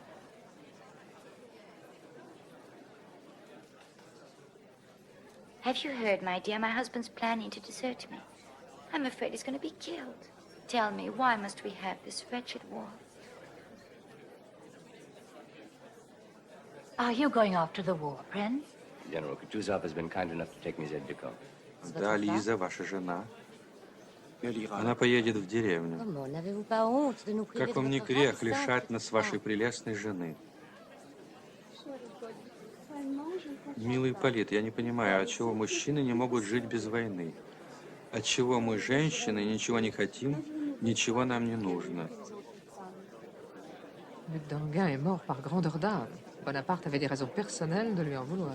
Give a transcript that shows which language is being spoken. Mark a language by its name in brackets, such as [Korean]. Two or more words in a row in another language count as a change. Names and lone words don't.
[English] Have you heard, my dear? My husband's planning to desert me. I'm afraid he's going to be killed. Tell me, why must we have this wretched war? Are you going off to the war, Prince? General Kutuzov has been kind enough to take me Zedvikov. [Russian] Да, Лиза, ваша жена. Она поедет в деревню. [French] Comment, n'avez-vous pas honte de nous priver [Russian] Как [French] de [Russian] вам не [French] votre [Russian] грех [French] grave [Russian] лишать нас [French] sacrifice? [Russian] вашей прелестной жены? Милый Ипполит, я не понимаю, отчего мужчины не могут жить без войны? Отчего мы, женщины, ничего не хотим, ничего нам не нужно? [French] Luc d'Enghien est mort par grandeur d'âme. Bonaparte avait des raisons personnelles de lui en vouloir.